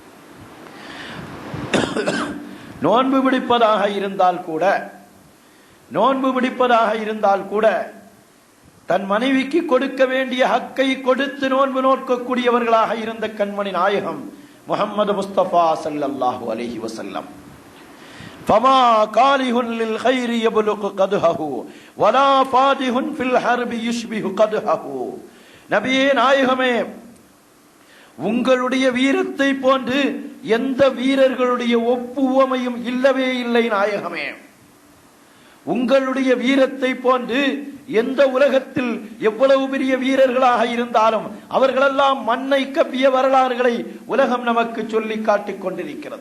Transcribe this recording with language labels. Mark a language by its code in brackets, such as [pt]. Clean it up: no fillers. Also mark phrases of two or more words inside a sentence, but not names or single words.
[ta] நோன்பு பிடிப்பதாக இருந்தால் கூட தன் மனைவிக்கு கொடுக்க வேண்டிய ஹக்கை கொடுத்து நோன்பு நோக்கக்கூடியவர்களாக இருந்த கண்மணி நாயகம் முஹம்மது முஸ்தபா [ar] صلى الله عليه وسلم. فما كاره للخير يبلغ قدحه ولا فادح في الحرب يشبه قدحه. [ta] நபியே நாயகமே, உங்களுடைய வீரத்தை போன்று எந்த வீரர்களுடைய ஒப்புவமையும் இல்லவே இல்லை நாயகமே. உங்களுடைய வீரத்தை போன்று எந்த உலகத்தில் எவ்வளவு பெரிய வீரர்களாக இருந்தாலும் அவர்களெல்லாம் மண்ணை கவ்விய வரலாறுகளை உலகம் நமக்கு சொல்லி காட்டிக் கொண்டிருக்கிறது.